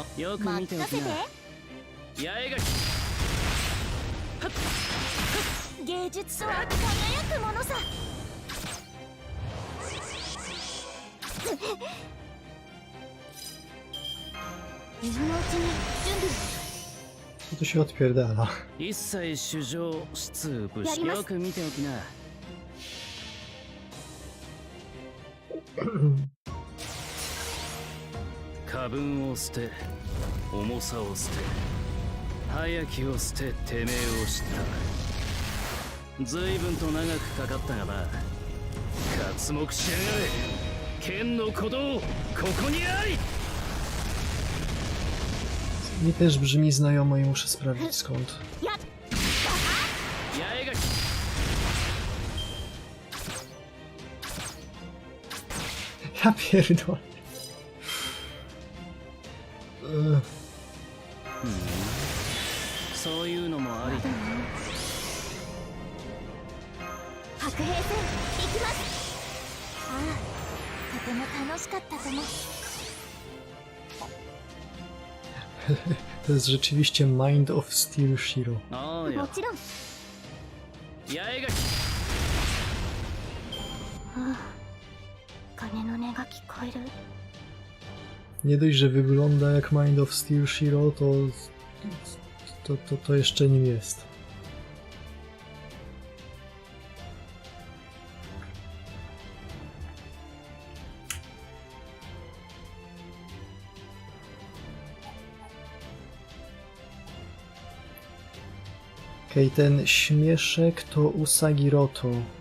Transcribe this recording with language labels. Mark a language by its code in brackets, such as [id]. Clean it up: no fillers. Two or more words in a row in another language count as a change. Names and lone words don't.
[ja] あ、よく見ておきな。八重垣。芸術とは輝くものさ。今のうちに準備を。 [pl] Co tu się odpierdala? [ja] 一切主情出武士。やりますよく見ておきな。過分を捨て、重さを捨て、早きを捨て、てめえを知った。随分と長くかかったがな。刮目しやがれ。剣の鼓動、ここにあり。 [pl] Mi też brzmi znajomo i muszę sprawdzić skąd. [ja] 八重垣。 [pl] Ja pierdolę. Ugh. [ja] そういうのもありだ。白兵戦行きます。ああ、とても楽しかったとも。 [pl] To jest rzeczywiście Mind of Steel Shiro. [ja] ああ、もちろん。八重垣。ああ、鐘の音が聞こえる。 [pl] Nie dość, że wygląda jak Mind of Steel Shiro, to jeszcze nim jest. Okej, ten śmieszek to Usagiroto.